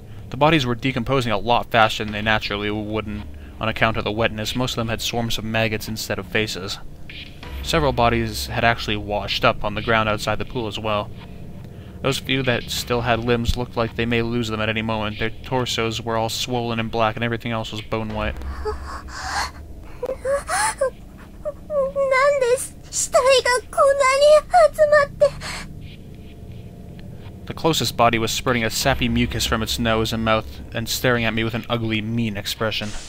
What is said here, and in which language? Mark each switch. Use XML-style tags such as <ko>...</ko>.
<en>The bodies were decomposing a lot faster than they naturally wouldn't on account of the wetness. Most of them had swarms of maggots instead of faces. Several bodies had actually washed up on the ground outside the pool as well. Those few that still had limbs looked like they may lose them at any moment. Their torsos were all swollen and black, and everything else was bone white.</en> <ja>なんで死体がこんなに集まって。</ja> <en>The closest body was spurting a sappy mucus from its nose and mouth and staring at me with an ugly, mean expression.</en>